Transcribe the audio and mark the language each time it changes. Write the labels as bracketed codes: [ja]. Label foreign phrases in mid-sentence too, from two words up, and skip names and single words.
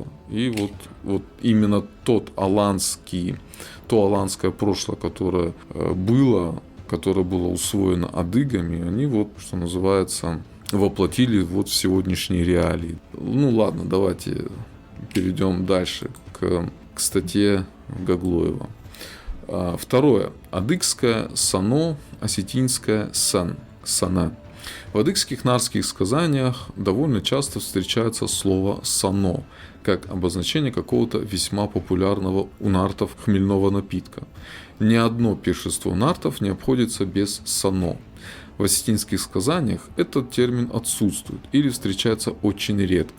[ru] И вот именно то аланское прошлое, которое было усвоено адыгами, они вот, что называется, воплотили вот в сегодняшние реалии. Ну, ладно, давайте перейдем дальше к статье Гаглоева. Второе. Адыгское сано, осетинское сана. В адыгских нарских сказаниях довольно часто встречается слово сано, как обозначение какого-то весьма популярного у нартов хмельного напитка. Ни одно пиршество нартов не обходится без сано. В осетинских сказаниях этот термин отсутствует или встречается очень редко.